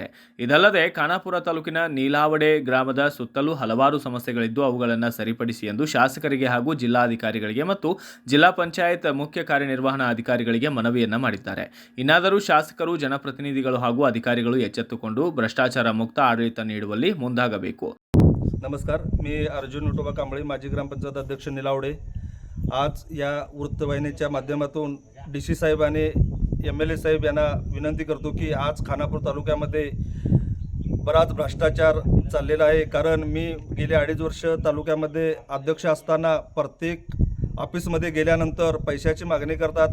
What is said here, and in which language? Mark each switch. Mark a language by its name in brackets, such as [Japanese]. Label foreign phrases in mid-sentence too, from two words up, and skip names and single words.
[Kannada] ಇದಲ್ಲದೆ ಖಾನಾಪುರ ತಾಲೂಕಿನ ನೀಲಾವಡೆ ಗ್ರಾಮದ ಸುತ್ತಲೂ ಹಲವಾರು ಸಮಸ್ಯೆಗಳಿದ್ದು ಅವುಗಳನ್ನು ಸರಿಪಡಿಸಿ ಎಂದು ಶಾಸಕರಿಗೆ ಹಾಗೂ ಜಿಲ್ಲಾಧಿಕಾರಿಗಳಿಗೆ ಮತ್ತು ಜಿಲ್ಲಾ ಪಂಚಾಯತ್ ಮುಖ್ಯ ಕಾರ್ಯನಿರ್ವಹಣಾ ಅಧಿಕಾರಿಗಳಿಗೆ ಮನವಿಯನ್ನ ಮಾಡಿದ್ದಾರೆ. ಇನ್ನಾದರೂ ಶಾಸಕರು, ಜನಪ್ರತಿನಿಧಿಗಳು ಹಾಗೂ ಅಧಿಕಾರಿಗಳು ಎಚ್ಚೆತ್ತುಕೊಂಡು ಭ್ರಷ್ಟಾಚಾರ ಮುಕ್ತ ಆಡಳಿತ ನೀಡುವಲ್ಲಿ ಮುಂದಾಗಬೇಕು. [Marathi] नमस्कार, मी अर्जुन विठोबा कांबळे, माजी ग्रामपंचायत अध्यक्ष निलावडे. आज या वृत्तवाहिनीच्या माध्यमातून DC साहेब आणि MLA साहेब यांना विनंती करतो की आज खानापूर तालुक्यामध्ये बराच भ्रष्टाचार चाललेला आहे. कारण मी गेले 2.5 वर्ष तालुक्यामध्ये अध्यक्ष असताना प्रत्येक ऑफिसमध्ये गेल्यानंतर पैशाची मागणी करतात.